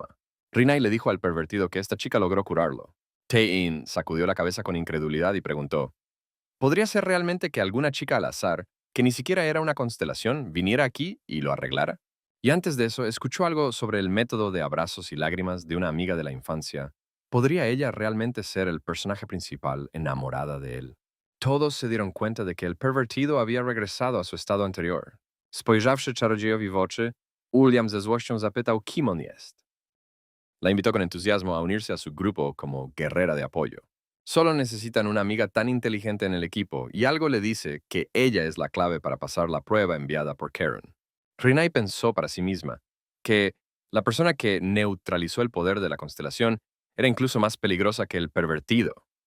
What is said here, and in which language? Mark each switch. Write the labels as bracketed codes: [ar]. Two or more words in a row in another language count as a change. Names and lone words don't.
[es] Rinai le dijo al pervertido que esta chica logró curarlo. Tae-in sacudió la cabeza con incredulidad y preguntó, ¿podría ser realmente que alguna chica al azar, que ni siquiera era una constelación, viniera aquí y lo arreglara? Y antes de eso, escuchó algo sobre el método de abrazos y lágrimas de una amiga de la infancia. ¿Podría ella realmente ser el personaje principal enamorada de él? Todos se dieron cuenta de que el pervertido había regresado a su estado anterior. [pl] Spojrzawszy czarodziejowi w oczy, William ze złością zapytał, kim on jest. [es] La invitó con entusiasmo a unirse a su grupo como guerrera de apoyo. Solo necesitan una amiga tan inteligente en el equipo y algo le dice que ella es la clave para pasar la prueba enviada por Karen. Rinai pensó para sí misma que la persona que neutralizó el poder de la constelación era incluso más peligrosa que el pervertido.